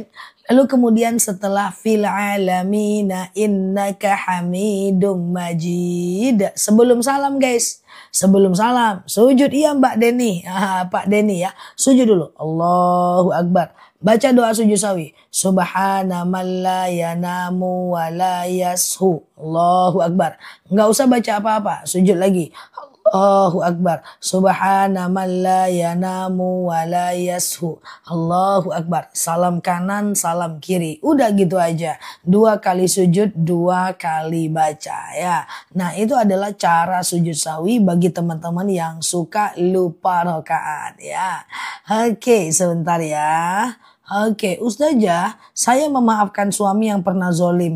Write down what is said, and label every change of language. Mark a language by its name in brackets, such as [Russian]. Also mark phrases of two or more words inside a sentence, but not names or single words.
[Indonesian] Lalu kemudian setelah [Arabic] في العالمين إنك حميد مجيد. [Indonesian] Sebelum salam guys. Sebelum salam. Sujud iya Mbak Deni. Pak Deni ya. Sujud dulu. [Arabic] الله أكبر. [Indonesian] Baca doa sujud sahwi. [Arabic] سبحان من لا ينام ولا يسهو. الله أكبر. [Indonesian] Nggak usah baca apa-apa. Sujud lagi. [Arabic] الله أكبر. سبحان من لا ينام ولا يسهو. الله أكبر. [Indonesian] Salam kanan, salam kiri. Udah gitu aja. 2 kali sujud, 2 kali baca ya. Nah itu adalah cara sujud sahwi bagi teman-teman yang suka lupa rakaat ya. Oke, sebentar ya. Oke, Ustazah, saya memaafkan suami yang pernah zolim.